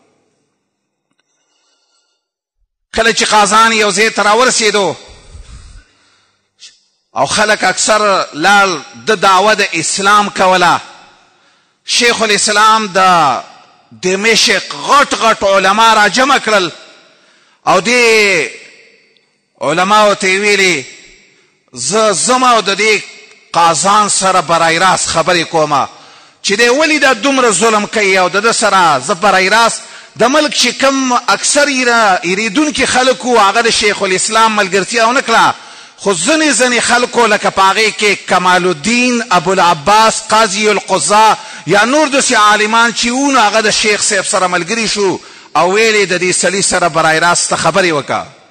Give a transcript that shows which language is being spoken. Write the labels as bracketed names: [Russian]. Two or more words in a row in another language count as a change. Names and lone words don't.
[Pashto] کله چې قازان یو ځای ته راورسېدو او خلک اکثر لاړ د دعوه د اسلام کوله، شیخ الاسلام د دمشق غټ غټ علما را جمع کړل او دې علماو ته یې ویلې زه ځم او د دې قازان سره [Persian] برای راست [Pashto] خبرې کومه چې دی ولې دا دومره ظلم کوي او د ده سره زه [Persian] برای راست [Pashto] د ملک چې کم اکثر یریدونکي خلک وو هغه د شیخ الاسلام ملګرتیا ونه کړه، خو ځینې خلکو لکه په هغې کې کمال الدین ابوالعباس قاضي القضا یا نور داسې عالمان چې وو نو هغه د شیخ صاحب سره ملګري شو او ویلې د دې سړي سره [Persian] برای راسته [Pashto] خبرې وکړه.